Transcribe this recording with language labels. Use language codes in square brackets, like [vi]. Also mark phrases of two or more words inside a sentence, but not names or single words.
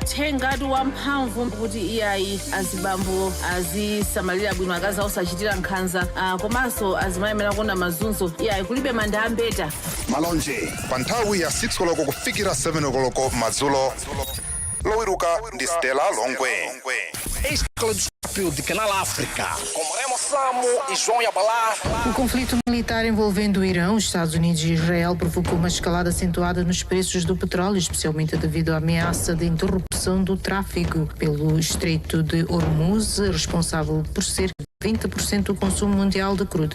[ny] Tengatu wamphamvu kuti iyayi azibambo azisamalira bwino akazi osachitira nkhanza komanso azimayemera kuona mazunzo iyayi kulibe manda ambeta. Malonje pa nthawi ya 6 koloko kufikira 7 koloko madzulo. Lowiruka ndi Stella Longwe. [pt] Este caleidoscópio de Canal África. Com Remo Samo e João Yabalá. O conflito militar envolvendo o Irão, os Estados Unidos e Israel provocou uma escalada acentuada nos preços do petróleo, especialmente devido à ameaça de interrupção do tráfego pelo Estreito de Hormuz, responsável por cerca de 20% do consumo mundial de crudo.